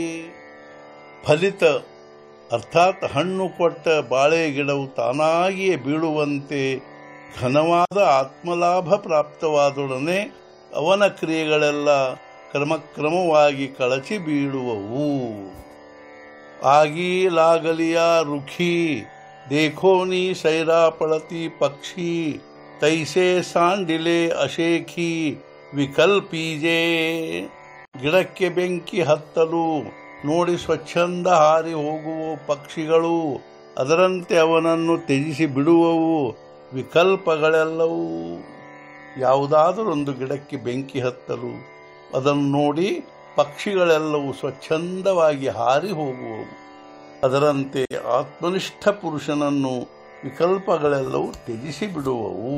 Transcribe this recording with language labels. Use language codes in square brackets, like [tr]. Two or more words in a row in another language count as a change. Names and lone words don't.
[kn] ಫಲಿತ ಅರ್ಥಾತ್ ಹಣ್ಣು ಕೊಟ್ಟ ಬಾಳೆ ಗಿಡವು ತಾನಾಗಿಯೇ ಬೀಳುವಂತೆ ಘನವಾದ ಆತ್ಮಲಾಭ ಪ್ರಾಪ್ತವಾದೊಡನೆ ಅವನ ಕ್ರಿಯೆಗಳೆಲ್ಲ ಕ್ರಮಕ್ರಮವಾಗಿ ಕಳಚಿ ಬೀಳುವವು। [mr] आगी लागलिया रुखी देखोनी सैरा पड़ती पक्षी, तैसे सांडिले अशेखी ವಿಕಲ್ಪೀಜೆ। [kn] ಗಿಡಕ್ಕೆ ಬೆಂಕಿ ಹತ್ತಲು ನೋಡಿ ಸ್ವಚ್ಛಂದ ಹಾರಿ ಹೋಗುವ ಪಕ್ಷಿಗಳು, ಅದರಂತೆ ಅವನನ್ನು ತ್ಯಜಿಸಿ ಬಿಡುವವು ವಿಕಲ್ಪಗಳೆಲ್ಲವೂ। ಯಾವುದಾದರೊಂದು ಗಿಡಕ್ಕೆ ಬೆಂಕಿ ಹತ್ತಲು ಅದನ್ನು ನೋಡಿ ಪಕ್ಷಿಗಳೆಲ್ಲವೂ ಸ್ವಚ್ಛಂದವಾಗಿ ಹಾರಿ ಹೋಗುವವು, ಅದರಂತೆ ಆತ್ಮನಿಷ್ಠ ಪುರುಷನನ್ನು ವಿಕಲ್ಪಗಳೆಲ್ಲವೂ ತ್ಯಜಿಸಿ ಬಿಡುವವು।